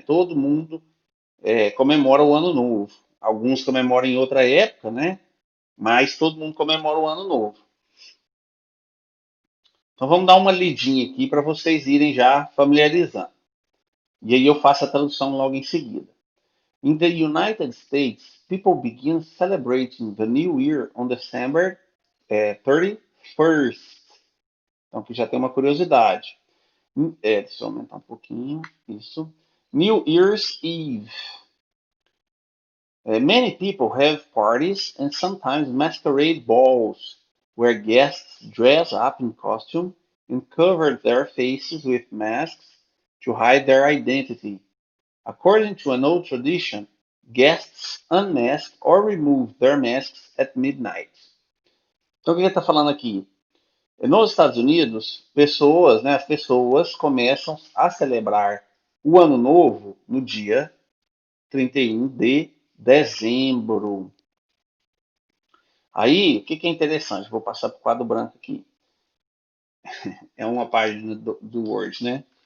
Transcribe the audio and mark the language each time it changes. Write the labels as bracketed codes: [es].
[pt] Todo mundo comemora o Ano Novo. Alguns comemoram em outra época, né? Mas todo mundo comemora o Ano Novo. Então vamos dar uma lidinha aqui para vocês irem já familiarizando. E aí eu faço a tradução logo em seguida. [en] In the United States, people begin celebrating the New Year on December 31st. [pt] Então aqui já tem uma curiosidade. Deixa eu aumentar um pouquinho. Isso. New Year's Eve. [en] Many people have parties and sometimes masquerade balls where guests dress up in costume and cover their faces with masks to hide their identity. According to an old tradition, guests unmask or remove their masks at midnight. [pt] Então, o que ele está falando aqui? Nos Estados Unidos, as pessoas começam a celebrar o Ano Novo no dia 31 de dezembro. Aí, o que é interessante? Vou passar para o quadro branco aqui. É uma página do Word, né?